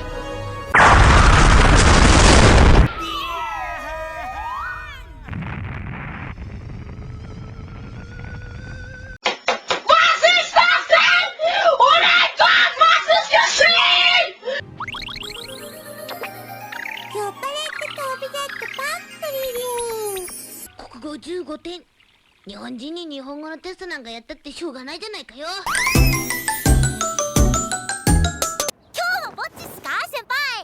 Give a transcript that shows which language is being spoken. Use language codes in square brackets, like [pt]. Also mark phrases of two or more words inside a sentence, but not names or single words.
[de] Was ist das denn? Oh mein Gott, was ist geschehen? [ja] 酔っ払って飛び出ってばっかりで。国語15点。日本人に日本語のテストなんかやったってしょうがないじゃないかよ。今日もぼっちっすか先輩。